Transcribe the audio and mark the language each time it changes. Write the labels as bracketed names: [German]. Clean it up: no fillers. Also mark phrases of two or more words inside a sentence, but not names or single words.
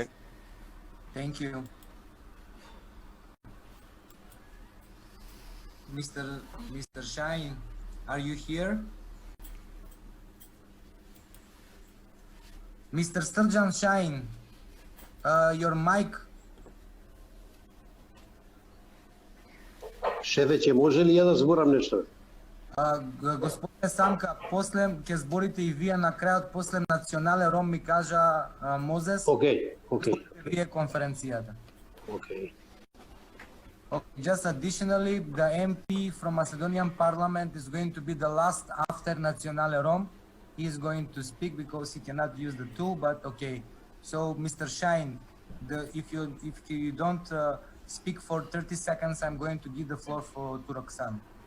[English] Thank you. Mr. Shine, are you here? Mr. Sergeant Shine, your mic. [Macedonian] Шефе, може ли ја да зборам нешто? Господине Самка, после ќе зборите и вие на крајот, после Национале Ром ми кажа Мозес. Окей. Вие конференцијата. [English] Okay. Just additionally, the MP from Macedonian Parliament is going to be the last after Naționale Rom. He is going to speak because he cannot use the tool, but okay. So, Mr. Shine, if you don't speak for 30 seconds, I'm going to give the floor to Roxanne.